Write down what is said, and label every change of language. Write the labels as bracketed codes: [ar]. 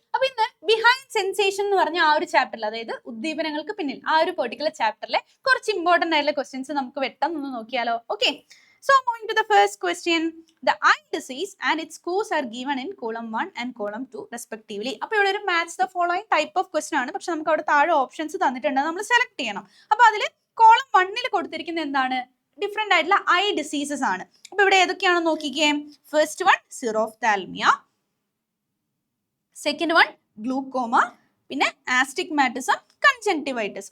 [ml] അപ്പൊ ഇന്ന് behind sensation എന്ന് പറഞ്ഞ ആ ഒരു ചാപ്റ്ററിൽ, അതായത് ഉദ്ദീപനങ്ങൾക്ക് പിന്നിൽ, ആ ഒരു പെർട്ടിക്കുലർ ചാപ്റ്ററിലെ കുറച്ച് ഇമ്പോർട്ടന്റ് ആയിട്ടുള്ള ക്വസ്റ്റ്യൻസ് നമുക്ക് വെട്ടം നോക്കിയാലോ? [en] Okay, so moving to the first question, the eye disease and its cause are given in column 1 and column 2 respectively. [ml] അപ്പോൾ ഇവിടെ ഒരു [en] match the following type of question [ml] ആണ്. പക്ഷെ നമുക്ക് അവിടെ താഴെ ഓപ്ഷൻസ് തന്നിട്ടുണ്ട്, നമ്മൾ സെലക്ട് ചെയ്യണം. അപ്പോൾ അതിൽ കോളം 1 കൊടുത്തിരിക്കുന്നത് എന്താണ്? ഡിഫറെന്റ് ആയിട്ടുള്ള ഐ ഡിസീസസ് ആണ്. അപ്പൊ ഇവിടെ ഏതൊക്കെയാണെന്ന് നോക്കിക്കേ. First one xerophthalmia, second one glaucoma, പിന്നെ ആസ്റ്റിഗ്മാറ്റിസം, കൺജങ്ക്റ്റിവൈറ്റിസ്.